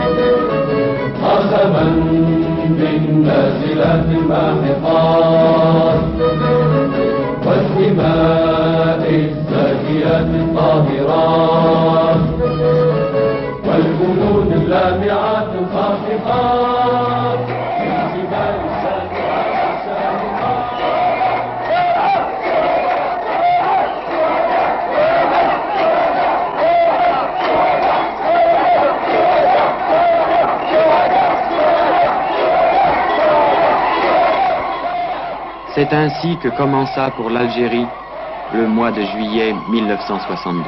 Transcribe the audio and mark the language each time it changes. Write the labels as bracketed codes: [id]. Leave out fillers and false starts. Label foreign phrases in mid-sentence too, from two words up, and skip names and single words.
[ar] قسما بالنازلات الماحقات والدماء الزاكيات الطاهرات والجنود اللامعات الخافقات والجبال السابقات السابقات. [fr] C'est ainsi que commença pour l'Algérie le mois de juillet 1962.